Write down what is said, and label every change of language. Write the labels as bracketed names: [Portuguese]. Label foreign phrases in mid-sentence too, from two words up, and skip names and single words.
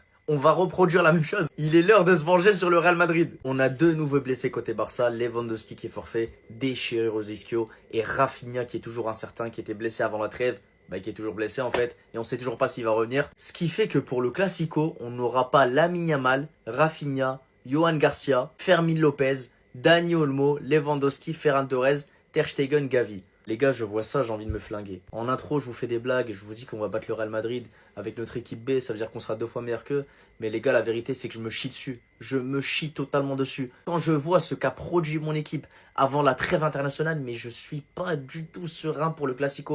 [French] On va reproduire la même chose. Il est l'heure de se venger sur le Real Madrid. On a 2 nouveaux blessés côté Barça. Lewandowski qui est forfait, déchirure aux ischio. Et Rafinha qui est toujours incertain, qui était blessé avant la trêve. Qui est toujours blessé en fait. Et on sait toujours pas s'il va revenir. Ce qui fait que pour le Classico, on n'aura pas Lamine Yamal, Rafinha, Johan Garcia, Fermin Lopez, Dani Olmo, Lewandowski, Ferran Torres, Ter Stegen, Gavi. Les gars, je vois ça, j'ai envie de me flinguer. En intro, je vous fais des blagues, je vous dis qu'on va battre le Real Madrid avec notre équipe B, ça veut dire qu'on sera 2 fois meilleur qu'eux. Mais les gars, la vérité, c'est que je me chie dessus. Je me chie totalement dessus. Quand je vois ce qu'a produit mon équipe avant la trêve internationale, mais je suis pas du tout serein pour le Classico.